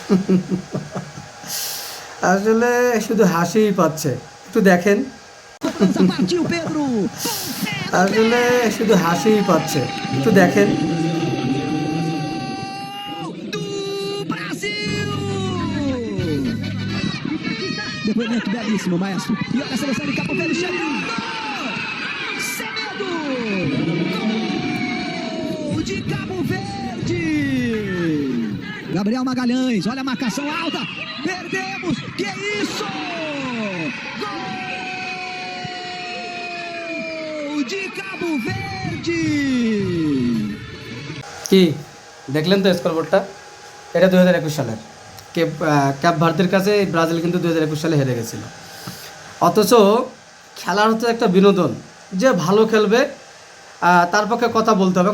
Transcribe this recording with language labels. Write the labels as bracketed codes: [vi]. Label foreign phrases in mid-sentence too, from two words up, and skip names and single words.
[bn] আসলে শুধু হাসিই পাচ্ছে, একটু দেখেন। [pt] Cobrança partiu, Pedro. [bn] আসলে শুধু হাসিই পাচ্ছে, একটু দেখেন। [pt] Do Brasil! Depoimento belíssimo, maestro. E olha a seleção de Cabo Verde chegando! Semedo! Gol de Cabo Verde! Gabriel Magalhães, olha a marcação alta! Perdemos! Que isso? Gol de Cabo Verde! [bn] কি দেখলেন তো স্কোরবোর্ডটা? এটা 2021 সালের ক্যাপ ভার্দের কাছে ব্রাজিল কিন্তু 2021 সালে হেরে গেছিল। অথচ খেলার হচ্ছে একটা বিনোদন, যে ভালো খেলবে তার পক্ষে কথা বলতে হবে।